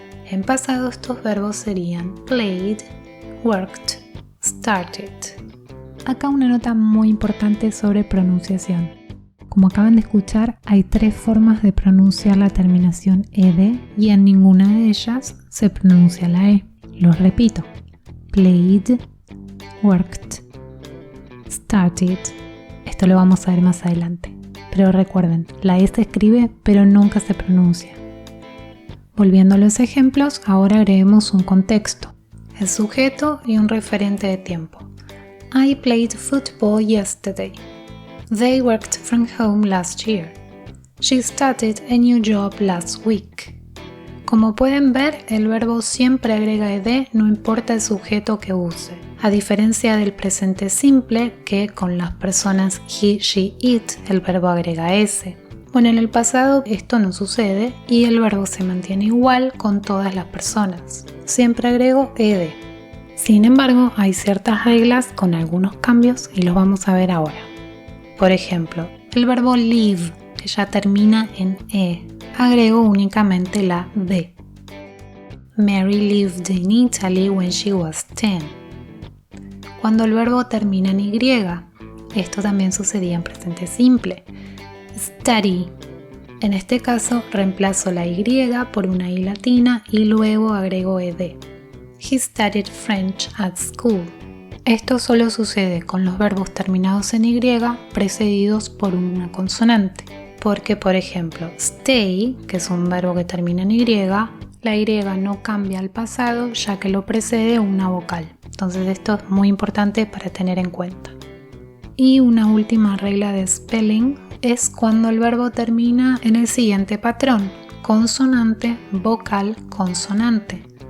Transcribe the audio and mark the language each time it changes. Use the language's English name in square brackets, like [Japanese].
[Spanish] En pasado estos verbos serían played, worked, started. Acá una nota muy importante sobre pronunciación. Como acaban de escuchar, hay 3 formas de pronunciar la terminación ed y en ninguna de ellas se pronuncia la e. Los repito: [English] played, worked, started. [Spanish] Esto lo vamos a ver más adelante. Pero recuerden, la e se escribe pero nunca se pronuncia. Volviendo a los ejemplos, ahora agreguemos un contexto, el sujeto y un referente de tiempo. [English] I played football yesterday. They worked from home last year. She started a new job last week. [Spanish] Como pueden ver, el verbo siempre agrega ed, no importa el sujeto que use, a diferencia del presente simple, que con las personas he, she, it, el verbo agrega s. Bueno, en el pasado esto no sucede y el verbo se mantiene igual con todas las personas. Siempre agrego ed. Sin embargo, hay ciertas reglas con algunos cambios y los vamos a ver ahora. Por ejemplo, el verbo live, que ya termina en e, agrego únicamente la d. [English] Mary lived in Italy when she was 10. [Spanish] Cuando el verbo termina en y, esto también sucedía en presente simple. Study. En este caso reemplazo la y por una i latina y luego agrego ed. [English] He studied French at school. [Spanish] Esto solo sucede con los verbos terminados en y precedidos por una consonante. Porque, por ejemplo, stay, que es un verbo que termina en y, la y no cambia al pasado ya que lo precede una vocal. Entonces esto es muy importante para tener en cuenta. Y una última regla de spelling es cuando el verbo termina en el siguiente patrón: consonante, vocal, consonante.